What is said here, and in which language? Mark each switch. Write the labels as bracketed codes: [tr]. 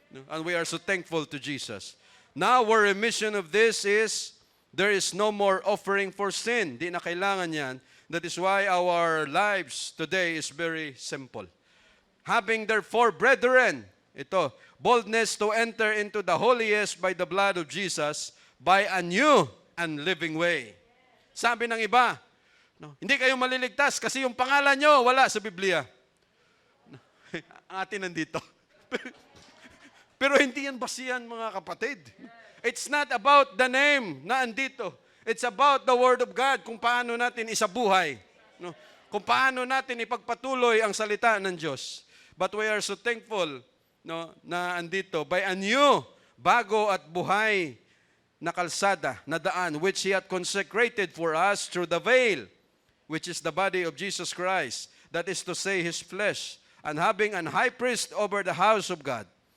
[en] And we are so thankful to Jesus. Now, our remission of this is, there is no more offering for sin. [tl] Di na kailangan yan. [en] That is why our lives today is very simple. Having therefore, brethren, [tl] ito, [en] boldness to enter into the holiest by the blood of Jesus, by a new and living way. [tl] Sabi ng iba, no, hindi kayo maliligtas kasi yung pangalan nyo wala sa Biblia. No, ang atin nandito. Pero hindi yan basihan, mga kapatid. [en] It's not about the name [tl] na andito. [en] It's about the Word of God, [tl] kung paano natin isabuhay. [en] No? [tl] Kung paano natin ipagpatuloy ang salita ng Diyos. [en] But we are so thankful, no, [tl] na andito, [en] by a new, [tl] bago at buhay na kalsada, na daan, [en] which He hath consecrated for us through the veil, which is the body of Jesus Christ, that is to say, His flesh, and having an high priest over the house of God,